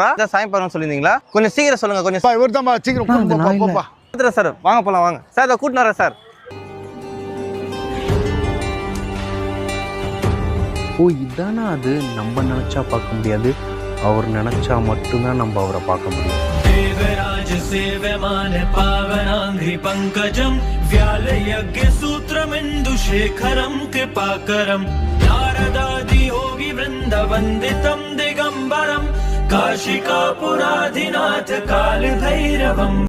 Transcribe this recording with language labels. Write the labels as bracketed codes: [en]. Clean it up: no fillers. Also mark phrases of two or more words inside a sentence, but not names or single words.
[ta] சாமி பாருன்னு சொல்லியிருந்தீங்களா? கொஞ்சம் சீக்கிரம் சொல்லுங்க. கொஞ்சம் இவர் தான் சீக்கிரம் போப்பா. பாத்துட்டேன் சார். வாங்க போலாம் வாங்க சார். அதை கூட்டின்னு வரேன் சார். ஓ இதானா அது? நம்ம நினைச்சா பார்க்க முடியாது, அவர் நினைச்சா மட்டும்தான் நம்ம அவரை பார்க்க முடியும். [sa] देवराज सेव्यमान पावनांघ्रि पंकजं व्यालयज्ञ सूत्रमिन्दुशेखरं कृपाकरं नारदादि योगी वृन्द वन्दितं दिगम्बरं काशिकापुराधिनाथ कालभैरवम्